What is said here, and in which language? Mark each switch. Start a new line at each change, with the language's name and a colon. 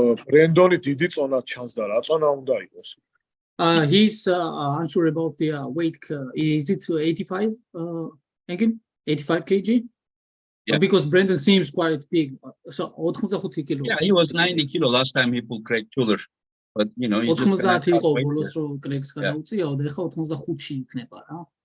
Georgian: ბრენდონი დიდი წონა ჩანს და რა წონა უნდა იყოს?
English: He's unsure about the weight. Is it 85? Again, 85 kg? Yeah. Because Brandon seems quite big. So 85 kilo. Yeah, he was 90 kilo last time he pulled Craig Tuller. But he just
Georgian: 90 იყო
English: weight
Georgian: ბოლოს რო კრეგს გადაუწიაო და ეხლა 85-ში იქნება რა.